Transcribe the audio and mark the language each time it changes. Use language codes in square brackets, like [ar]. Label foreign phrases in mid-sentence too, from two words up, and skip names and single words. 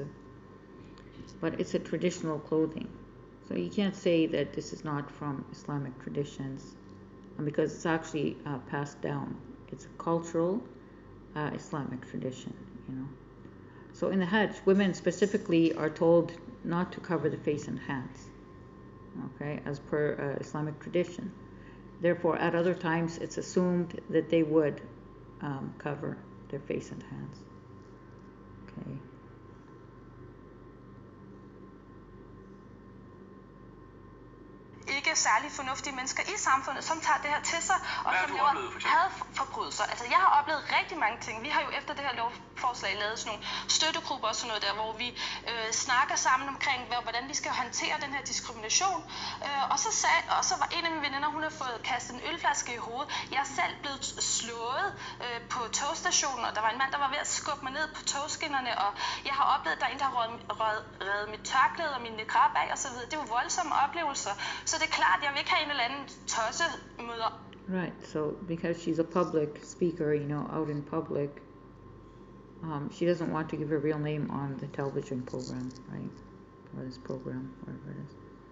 [en] But it's a traditional clothing. So you can't say that this is not from Islamic traditions, because it's actually passed down It's a cultural Islamic tradition, you know. So in the Hajj, women specifically are told not to cover the face and hands, okay, as per Islamic tradition. Therefore, at other times, it's assumed that they would cover their face and hands. Okay. [da] Ikke særlig fornuftige mennesker i samfundet, som tager det her til sig, og som laver hadforbrydelser. Altså, jeg har oplevet rigtig mange ting. Vi har jo efter det her lovforslag lavet sådan nogle støttegrupper og sådan noget der, hvor vi snakker sammen omkring, hvordan vi skal håndtere den her diskrimination. Og så var en af mine veninder, hun har fået kastet en ølflaske i hovedet. Jeg er selv blevet slået på togstationen, og der var en mand, der var ved at skubbe mig ned på togskinnerne, og jeg har oplevet, at der er en, der har reddet mit tørklæde og min niqab af, og så videre. Det var voldsomme oplevelser. Så det er klart, jeg vil ikke have en eller anden tosse møder. [en] Right, so because she's a public speaker, you know, out in public, she doesn't want to give her real name on the television program, right? Or this program, whatever it is.